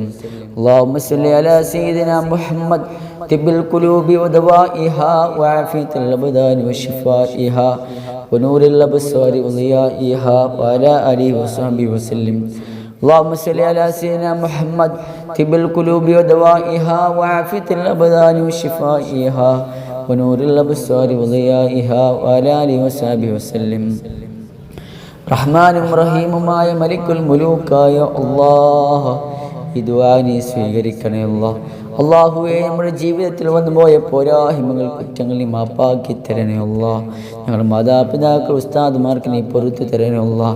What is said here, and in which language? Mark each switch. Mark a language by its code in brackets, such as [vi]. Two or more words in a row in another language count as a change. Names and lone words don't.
[ar] اللهم صل على سيدنا محمد طب القلوب ودوائها وعافية الأبدان وشفائها ونور الأبصار وضيائها وعلى آله وصحبه وسلم. اللهم صل على سيدنا محمد طب القلوب ودوائها وعافية الأبدان وشفائها ونور الأبصار وضيائها وعلى آله وصحبه وسلم. [ml] റഹ്മാനും റഹീമുമായ മലിക്കുൽ മുലൂക്കായ അല്ലാഹ്, ഈ ദുആ നീ സ്വീകരിക്കണേ അല്ലാഹ്. അല്ലാഹുവേ, നമ്മുടെ ജീവിതത്തിൽ വന്നുപോയ പോരായ്മകൾ, കുറ്റങ്ങൾ നീ മാപ്പാക്കി തരണേ അല്ലാഹ്. ഞങ്ങളുടെ മാതാപിതാക്കൾ, ഉസ്താദുമാർക്ക് നീ പൊറുത്തു തരണേ അല്ലാഹ്.